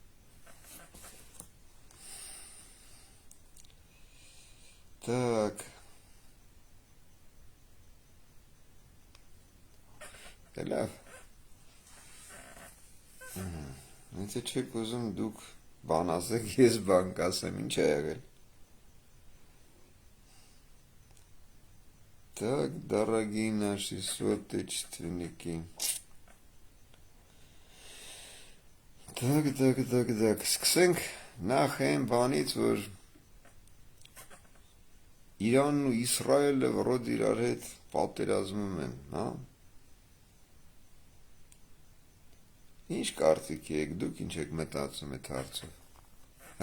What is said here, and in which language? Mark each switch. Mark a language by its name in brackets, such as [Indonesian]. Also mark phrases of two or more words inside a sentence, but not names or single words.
[Armenian] Так, լավ, եթե չեք ուզում դուք բան ասեք, ես բան կասեմ, ինչ է եղել։ [Russian] Так, дорогие наши соотечественники. [Armenian] Так, սկսենք նախ այն բանից, որ Իրանն ու Իսրայելը վրոդ իրար հետ պատերազմում են, հա? Ինչ կարծիք եք, դուք ինչ եք մտածում այդ հարցով, հա?